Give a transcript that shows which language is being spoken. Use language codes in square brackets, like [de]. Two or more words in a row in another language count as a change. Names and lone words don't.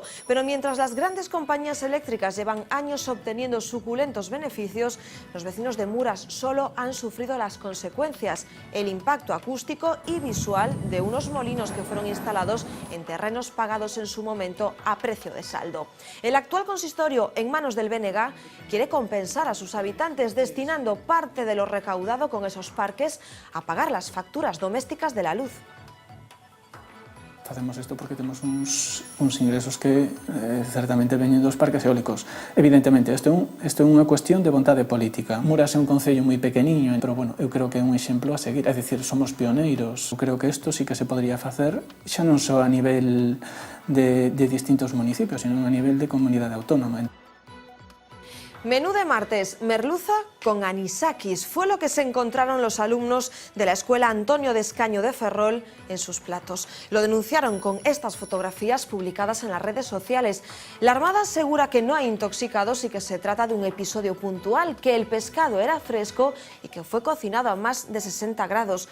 [es] Pero mientras las grandes compañías eléctricas llevan años obteniendo suculentos beneficios, los vecinos de Muras solo han sufrido las consecuencias, el impacto acústico y visual de unos molinos que fueron instalados en terrenos pagados en su momento a precio de saldo. El actual consistorio, en manos del BNG, quiere compensar a sus habitantes destinando parte de lo recaudado con esos parques a pagar las facturas domésticas de la luz. [gl] Facemos isto porque temos uns ingresos que certamente veñen dos parques eólicos. Evidentemente, isto é unha cuestión de vontade política. Muras é un concello moi pequeniño, pero bueno, eu creo que é un exemplo a seguir, é dicir, somos pioneiros. Eu creo que isto sí que se podría facer, xa non só a nivel de distintos municipios, sino a nivel de comunidade autónoma. [es] Menú de martes, merluza con anisakis. Fue lo que se encontraron los alumnos de la escuela Antonio de Escaño de Ferrol en sus platos. Lo denunciaron con estas fotografías publicadas en las redes sociales. La Armada asegura que no hay intoxicados y que se trata de un episodio puntual, que el pescado era fresco y que fue cocinado a más de 60 grados.